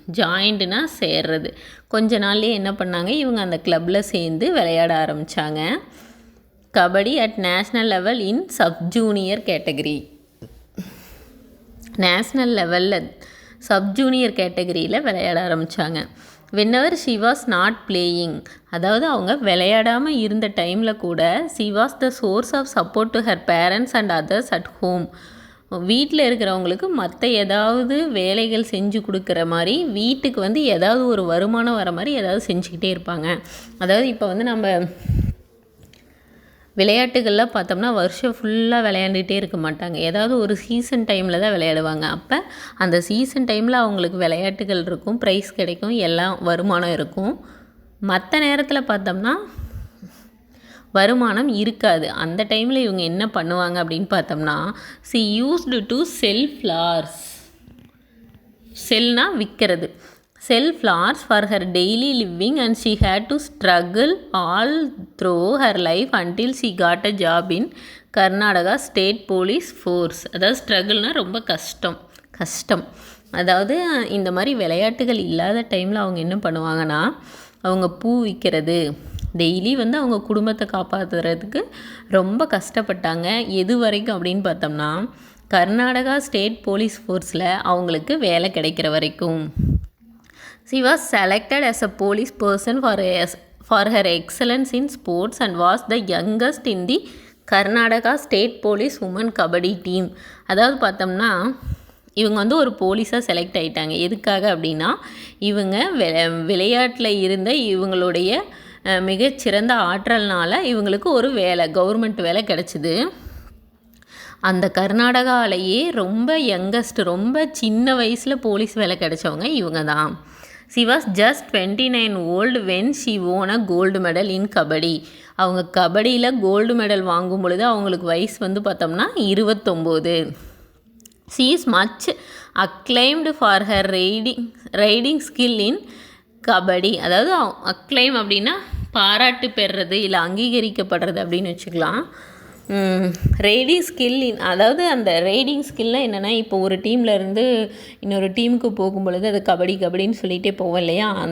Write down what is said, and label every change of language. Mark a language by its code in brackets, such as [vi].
[ta] ஜாயின்டுனா சேர்றது. கொஞ்ச நாள்லேயே என்ன பண்ணாங்க, இவங்க அந்த கிளப்பில் சேர்ந்து விளையாட ஆரம்பித்தாங்க. [en] Kabaddi at national level in subjunior category. [ta] National லெவலில் சப்ஜூனியர் கேட்டகரியில் விளையாட ஆரம்பித்தாங்க. [en] whenever she was not playing, [ta] அதாவது அவங்க விளையாடாமல் இருந்த டைமில் கூட [en] she was the source of support to her parents and others at home. [ta] வீட்டில் இருக்கிறவங்களுக்கு மற்ற ஏதாவது வேலைகள் செஞ்சு கொடுக்குற மாதிரி வீட்டுக்கு ஏதாவது ஒரு வருமானம் வர மாதிரி ஏதாவது செஞ்சுக்கிட்டே இருப்பாங்க. அதாவது இப்போ நம்ம விளையாட்டுகளில் பார்த்தோம்னா வருஷம் ஃபுல்லாக விளையாண்டுகிட்டே இருக்க மாட்டாங்க. ஏதாவது ஒரு சீசன் டைமில் தான் விளையாடுவாங்க. அப்போ அந்த சீசன் டைமில் அவங்களுக்கு விளையாட்டுகள் இருக்கும், ப்ரைஸ் கிடைக்கும், எல்லாம் வருமானம் இருக்கும். மற்ற நேரத்தில் பார்த்தோம்னா வருமானம் இருக்காது. அந்த டைமில் இவங்க என்ன பண்ணுவாங்க அப்படின்னு பார்த்தோம்னா [en] She used to sell flowers. [ta] செல்னா விற்கிறது. [en] Sell flowers for her daily living and she had to struggle all through her life until she got a job in Karnataka State Police Force. [ta] அதாவது ஸ்ட்ரகிள்னால் ரொம்ப கஷ்டம். அதாவது இந்த மாதிரி விளையாட்டுகள் இல்லாத டைமில் அவங்க என்ன பண்ணுவாங்கன்னா அவங்க பூ விற்கிறது. டெய்லி அவங்க குடும்பத்தை காப்பாற்றுறதுக்கு ரொம்ப கஷ்டப்பட்டாங்க. எது வரைக்கும் அப்படின்னு பார்த்தோம்னா கர்நாடகா ஸ்டேட் போலீஸ் ஃபோர்ஸில் அவங்களுக்கு வேலை கிடைக்கிற வரைக்கும். [en] She was selected as a police person for her excellence in sports and was the youngest in the Karnataka State Police Women Kabaddi team. [ta] அதாவது பார்த்தோம்னா இவங்க ஒரு போலீஸாக செலக்ட் ஆகிட்டாங்க. எதுக்காக அப்படின்னா இவங்க விளையாட்டில் இருந்த இவங்களுடைய மிகச்சிறந்த ஆற்றல்னால் இவங்களுக்கு ஒரு வேலை, கவர்மெண்ட் வேலை கிடச்சிது. அந்த கர்நாடகாவிலேயே ரொம்ப யங்கஸ்ட், ரொம்ப சின்ன வயசில் போலீஸ் வேலை கிடைச்சவங்க இவங்க தான். [en] She was just 29 old when she won a gold medal in kabaddi. [ta] அவங்க கபடியில் கோல்டு மெடல் வாங்கும் பொழுது அவங்களுக்கு வயசு பார்த்தோம்னா 29. [en] She is much acclaimed for her raiding skill in kabaddi. [ta] அதாவது அக்ளைம் அப்படின்னா பாராட்டு பெறுறது இல்லை அங்கீகரிக்கப்படுறது அப்படின்னு வச்சுக்கலாம். ரைடிங் ஸ்கில் அதாவது அந்த ரைடிங் ஸ்கில்னால் என்னென்னா இப்போ ஒரு டீமில் இருந்து இன்னொரு டீமுக்கு போகும் பொழுது அது கபடின்னு சொல்லிகிட்டே போவோம் இல்லையா.